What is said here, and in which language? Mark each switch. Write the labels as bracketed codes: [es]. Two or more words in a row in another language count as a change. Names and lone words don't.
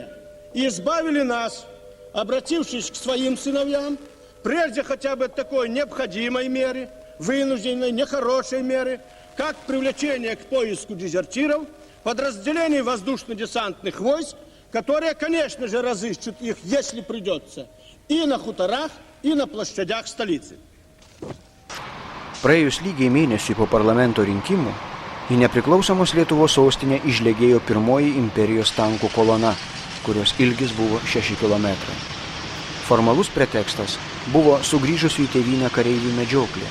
[ru] И избавили нас, обратившись к своим сыновьям, прежде хотя бы от такой необходимой меры, вынужденной, нехорошей меры, как привлечение к поиску дезертиров, подразделений воздушно-десантных войск, которые, конечно же, разыщут их, если придется, и на хуторах, и на площадях столицы. [lt] Praėjus lygiai mėnesiui po parlamento rinkimų, Į nepriklausomos Lietuvos sostinę išlegėjo pirmoji imperijos tankų kolona, kurios ilgis buvo 6 kilometrai. Formalus pretekstas buvo sugrįžusių į tėvynę kareivių medžioklė.